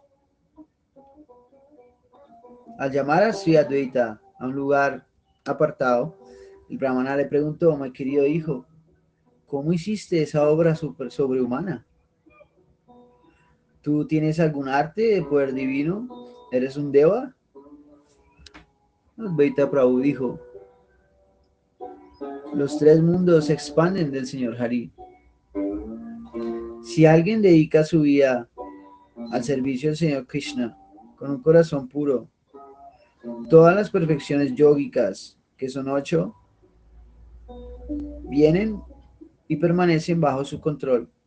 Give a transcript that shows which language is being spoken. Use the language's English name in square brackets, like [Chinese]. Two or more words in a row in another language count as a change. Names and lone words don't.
[Spanish] Al llamar a Sri Advaita a un lugar apartado, el brahmana le preguntó, mi querido hijo, ¿cómo hiciste esa obra sobrehumana? ¿Tú tienes algún arte de poder divino? ¿Eres un deva? Advaita Prabhu dijo, los 3 mundos se expanden del Señor Hari. Si alguien dedica su vida al servicio del Señor Krishna con un corazón puro, todas las perfecciones yógicas, que son 8, vienen y permanecen bajo su control.